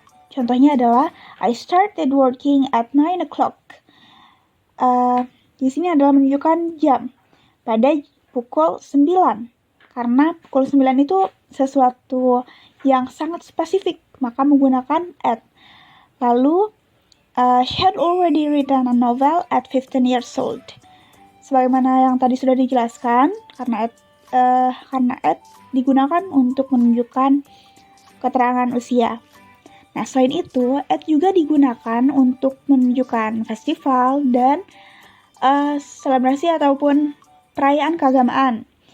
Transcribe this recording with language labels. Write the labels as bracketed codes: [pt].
[id] Contohnya adalah [en] I started working at 9 o'clock. [id] Di sini adalah menunjukkan jam pada pukul 9. Karena pukul 9 itu sesuatu yang sangat spesifik, maka menggunakan at. Lalu, [en] she had already written a novel at 15 years old. [id] Sebagaimana yang tadi sudah dijelaskan, karena at digunakan untuk menunjukkan keterangan usia. Nah, selain itu, at juga digunakan untuk menunjukkan festival dan selebrasi ataupun perayaan keagamaan.